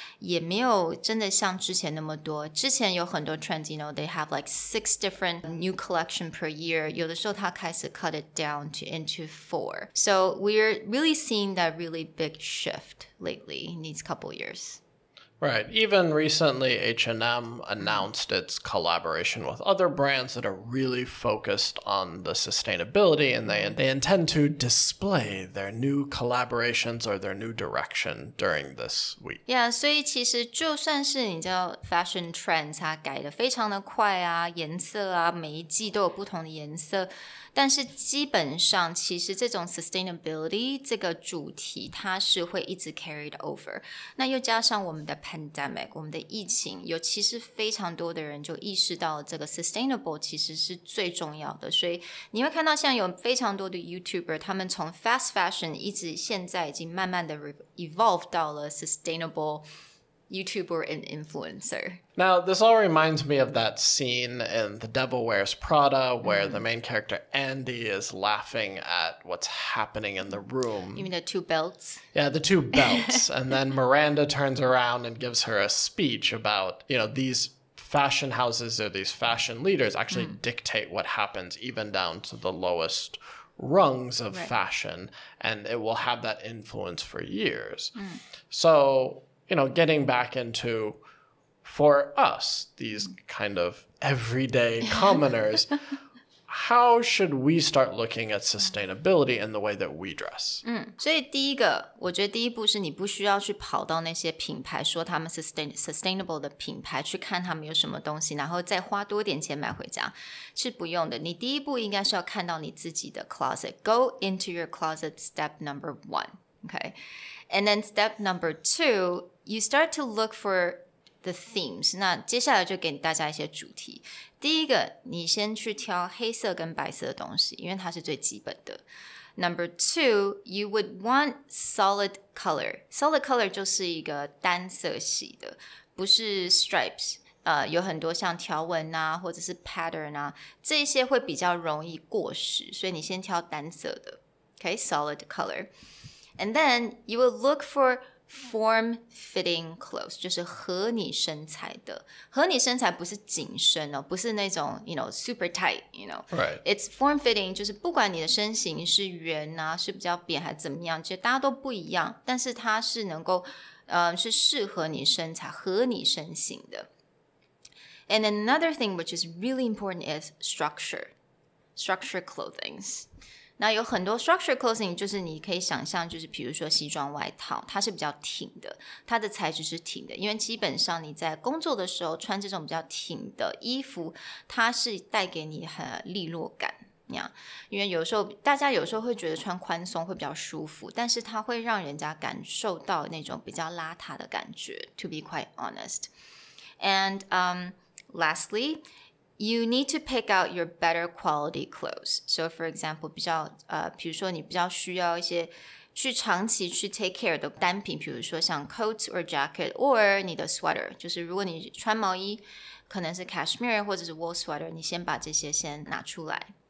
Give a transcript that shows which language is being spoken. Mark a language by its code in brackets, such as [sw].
[zh] 也没有真的像之前那么多，之前有很多 [en] trends they have like 6 different new collection per year， [zh] 有的时候他开始 [en] cut it down into 4， so we're really seeing that really big shift lately in these couple years. Right. Even recently, H&M announced its collaboration with other brands that are really focused on the sustainability, and they intend to display their new collaborations or their new direction during this week. [zh] Yeah, 所以其实就算是你知道 [en] fashion trends [zh] 它改得非常的快啊，颜色啊，每一季都有不同的颜色，但是基本上其实这种 sustainability 这个主题它是会一直 [en] carried over， [zh] 那又加上我们的pandemic， 我们的疫情，有其实非常多的人就意识到这个 sustainable 其实是最重要的，所以你会看到像有非常多的 YouTuber， 他们从 fast fashion 一直现在已经慢慢的 evolve 到了 [en] sustainable YouTuber and influencer. Now, this all reminds me of that scene in The Devil Wears Prada where the main character Andy is laughing at what's happening in the room. You mean the 2 belts? Yeah, the 2 belts. And then Miranda turns around and gives her a speech about, these fashion houses or these fashion leaders actually dictate what happens even down to the lowest rungs of fashion, and it will have that influence for years. So, getting back into, for us, these kind of everyday commoners, how should we start looking at sustainability in the way that we dress? [zh] 所以第一个，我觉得第一步是你不需要去跑到那些品牌说他们sustainable 的品牌去看他们有什么东西，然后再花多点钱买回家，是不用的。你第一步应该是要看到你自己的 closet. [en] Go into your closet, step number 1. Okay? And then step number 2, you start to look for the themes. [zh] 那接下来就给大家一些主题。第一个，你先去挑黑色跟白色的东西，因为它是最基本的。 [en] Number 2, you would want solid color. [zh] Solid color 就是一个单色系的，不是 stripes。有很多像条纹啊，或者是 pattern 啊，这些会比较容易过时，所以你先挑单色的。 [en] Okay, solid color. And then you will look for form-fitting clothes, [zh] 就是合你身材的。合你身材不是紧身哦，不是那种 [en] super tight, Right. It's form-fitting, [zh] 就是不管你的身形是圆啊，是比较扁还是怎么样，其实大家都不一樣，但是它是能够是适合你身材，合你身形的。 [en] And another thing which is really important is structure clothings. [zh] 那有很多 structure clothing 就是你可以想象，就是比如说西装外套，它是比较挺的，它的材质是挺的，因为基本上你在工作的时候穿这种比较挺的衣服，它是带给你很利落感。因为有时候大家有时候会觉得穿宽松会比较舒服，但是它会让人家感受到那种比较邋遢的感觉 [en] to be quite honest. And lastly, you need to pick out your better quality clothes. [zh] So for example, 比如说你比较需要一些去长期去 [en] take care [zh] 的单品，比如说像 [en] coat or jacket or [zh] 你的 sweater， 就是如果你穿毛衣可能是 cashmere 或者是 [en] wool sweater， [zh] 你先把这些先拿出来。